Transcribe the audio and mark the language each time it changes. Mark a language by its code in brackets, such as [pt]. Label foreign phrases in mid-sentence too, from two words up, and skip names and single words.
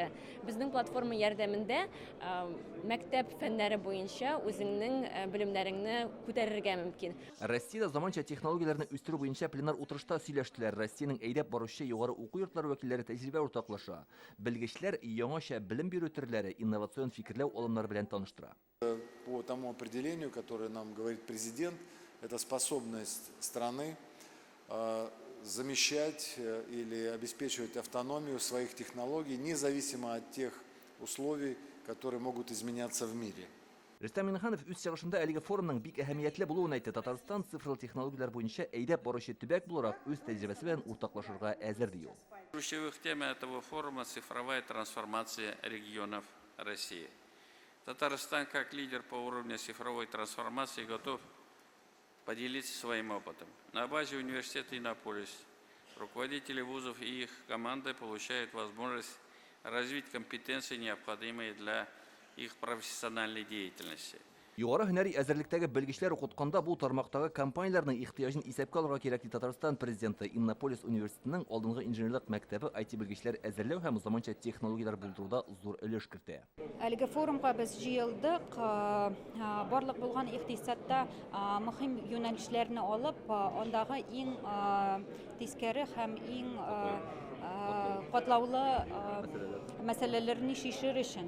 [tt] Безнең платформа ярдәмендә мәктәп фәннәре буенча үзеңнең белемнәреңне күтәрергә мөмкин. Россиядә заманча технологияләрне үстерү буенча пленар утырышта сөйләштеләр. Россиянең әйдәп баручы югары уку йортлары вәкилләре тәҗрибә уртаклаша. Белгечләр яңача белем бирү төрләре, инновацион фикерләү алымнары белән таныштыра. [ru] По тому определению, которое нам говорит президент, это способность страны замещать или обеспечивать автономию своих технологий, независимо от тех условий, которые могут изменяться в мире. [tt] Рөстәм Миннеханов үз чыгышында әлеге форумның бик әһәмиятле булуын әйтте. Татарстан цифрлы технологиялар буенча әйдәп баручы төбәк буларак үз тәҗрибәсе белән уртаклашырга әзер ди ул. [ru] Ключевых тем этого форума – цифровая трансформация регионов России. Татарстан, как лидер по уровню цифровой трансформации, готов поделиться своим опытом. На базе университета Иннополис руководители вузов и их команды получают возможность развить компетенции, необходимые для их профессиональной деятельности. [tt] Югары һөнәри әзерлектәге белгечләр укытканда бу тармактагы компанияләрнең ихтыяҗын исәпкә алырга кирәк ди Татарстан президенты. Иннополис университетының алдынгы инженерлык мәктәбе IT белгечләр әзерләү һәм заманча технологиялар булдыруда зур өлеш кертә. Әлеге форумга без җыелдык, барлык булган икътисадта мөһим юнәлешләрне алып, андагы иң тискәре һәм иң катлаулы мәсьәләләрне шишер өчен.